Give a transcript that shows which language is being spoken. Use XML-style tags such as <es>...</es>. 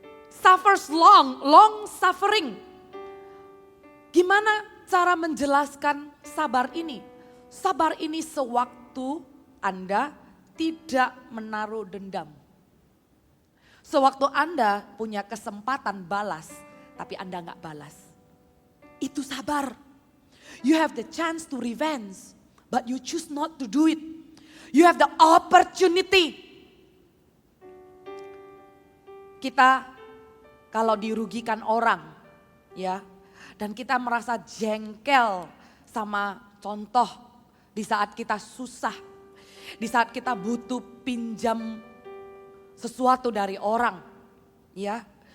<en>Suffers long, long suffering.</en> <id>Gimana cara menjelaskan sabar ini? Sabar ini sewaktu Anda tidak menaruh dendam. Sewaktu Anda punya kesempatan balas, tapi Anda gak balas. Itu sabar.</id> <en>You have the chance to revenge, but you choose not to do it. You have the opportunity.</en> <id>Kita kalau dirugikan orang, ya, dan kita merasa jengkel sama contoh di saat kita susah, di saat kita butuh pinjam sesuatu dari orang, ya.</id>